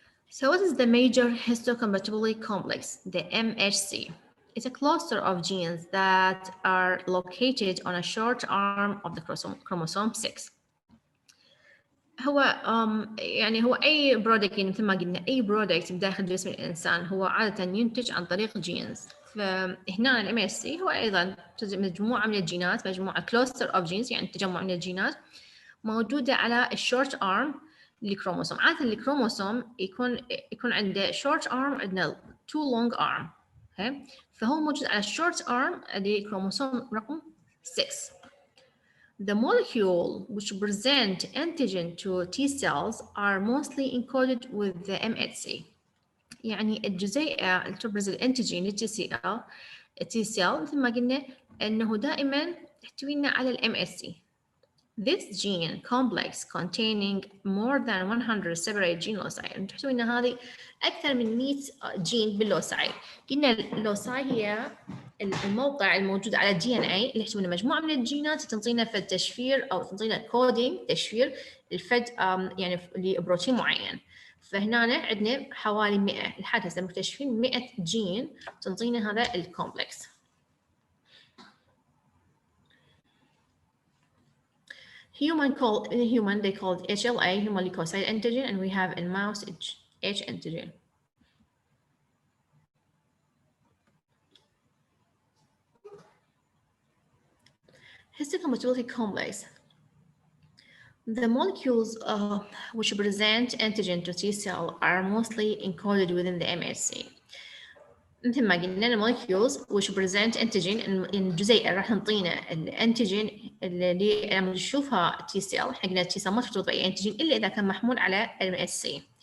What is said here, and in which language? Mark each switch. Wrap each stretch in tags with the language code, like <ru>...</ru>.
<en>So what is the major histocompatibility complex? The MHC. is a cluster of genes that are located on a short arm of the chromosome 6.</en> <ar>هو يعني هو أي برودكت مثل ما قلنا أي برودكت بداخل جسم الإنسان هو عادة ينتج عن طريق جينز. فهنا ال MSC هو أيضا مجموعة من الجينات، مجموعة</ar> <en>cluster of genes</en> <ar>يعني تجمع من الجينات موجودة على الشورت arm للكروموسوم. عادة الكروموسوم يكون عنده short arm عندنا</ar> <en>two long arm. okay.</en> <ar>فهو موجود على short arm لكروموسوم رقم 6.</ar> <en>The molecule which present antigen to T cells are mostly encoded with the MHC.</en> <ar>يعني الجزيئة اللي تبرز الانتيجين للتي سيل مثل ما قلنا انه دائما تحتوينا على الام اس سي.</ar> <en>This gene complex containing more than 100 separate gene loci.</en> <ar>تحتوي ان هذه اكثر من 100 جين باللوساي. قلنا اللوساي هي الموقع الموجود على الدي ان اي اللي يحتوي مجموعه من الجينات تنطينا فد تشفير او تنطينا كودينج تشفير الفد يعني لبروتين معين. فهنا عندنا حوالي 100 لحد هسه مكتشفين 100 جين تنطينا هذا الكومبلكس.</ar> <en>In human they called HLA, human leukocyte antigen, and we have in mouse H antigen. Histocompatibility complex. The molecules which present antigen to T cell are mostly encoded within the MHC.</en> <ar>مثل ما قلنا المولكيولز</ar> <en>which present antigen</en> <ar>الجزيئة راح تنطينا الانتيجين اللي لما نشوفها T cell احنا قلنا T cell ما ترتبط بأي انتيجين إلا إذا كان محمول على MHC.</ar>